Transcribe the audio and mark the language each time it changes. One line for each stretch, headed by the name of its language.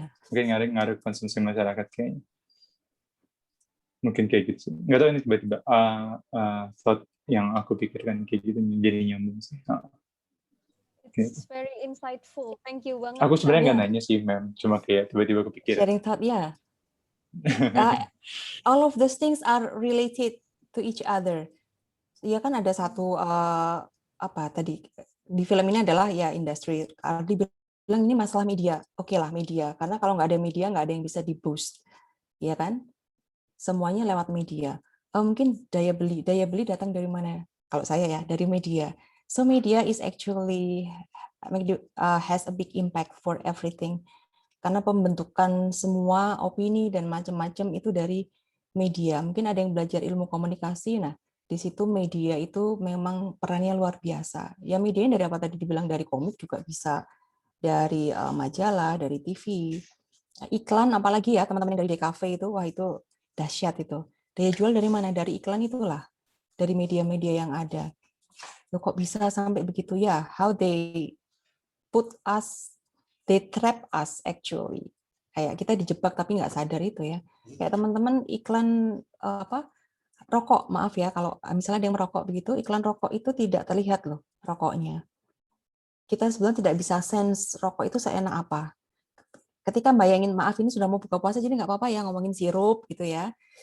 Indonesian: Mungkin ngaruh konsumsi masyarakat kayaknya. Mungkin kayak gitu sih. Nggak tahu, ini tiba-tiba thought yang aku pikirkan kayak gitu jadi nyambung sih.
English: It's very insightful. Thank you banget.
Indonesian: Aku sebenarnya nggak nanya sih, Mem. Cuma kayak tiba-tiba kepikiran.
English: Sharing thought, ya. All of those things are related to each other.
Indonesian: Iya kan ada satu tadi di film ini adalah ya industri. Dibilang ini masalah media. Oke lah media. Karena kalau nggak ada media nggak ada yang bisa di-boost. Iya kan? Semuanya lewat media. Mungkin daya beli datang dari mana? Kalau saya ya dari media.
English: So media is actually has a big impact for everything.
Indonesian: Karena pembentukan semua opini dan macam-macam itu dari media. Mungkin ada yang belajar ilmu komunikasi, nah Di situ media itu memang perannya luar biasa. Ya medianya dari apa tadi dibilang, dari komik juga bisa, dari majalah, dari TV, iklan apalagi ya teman-teman yang dari DKV itu, wah itu dahsyat itu. Daya jual dari mana? Dari iklan itulah, dari media-media yang ada. Loh, kok bisa sampai begitu ya?
English: How they put us, they trap us actually.
Indonesian: Kayak kita dijebak tapi nggak sadar itu ya. Kayak teman-teman iklan apa? Rokok, maaf ya kalau misalnya ada yang merokok begitu, iklan rokok itu tidak terlihat loh rokoknya. Kita sebenarnya tidak bisa sense rokok itu seenak apa. Ketika bayangin, maaf ini sudah mau buka puasa jadi nggak apa-apa ya ngomongin sirup gitu ya.